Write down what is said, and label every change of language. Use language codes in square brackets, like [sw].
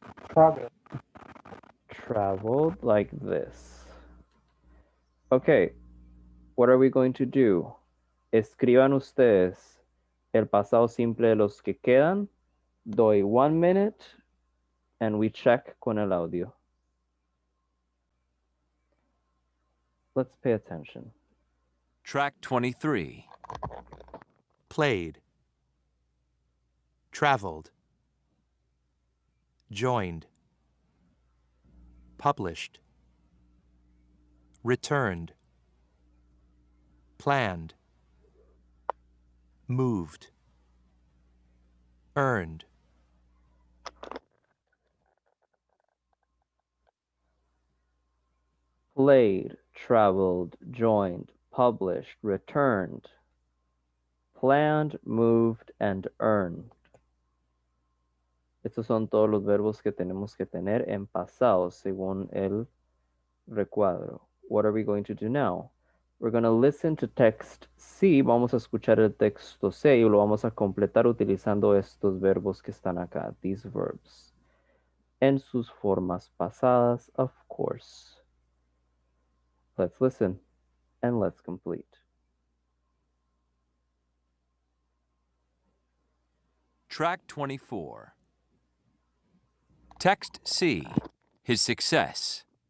[en] Travel. Traveled like this. Okay, what are we going to do? [es] Escriban ustedes el pasado simple de los que quedan. Doy [en] 1 minute and we check [es] con el audio. [en] Let's pay attention. Track 23. Played. Traveled. Joined. Published. Returned. Planned. Moved. Earned. Played, traveled, joined, published, returned. planned, moved, and earned. [es] Estos son todos los verbos que tenemos que tener en pasado según el recuadro. [en] What are we going to do now? We're going to listen to text C. [es] Vamos a escuchar el texto C y lo vamos a completar utilizando estos verbos que están acá, [en] these verbs. [es] En sus formas pasadas, [en] of course. Let's listen and let's complete. Track 24. Text C. His success.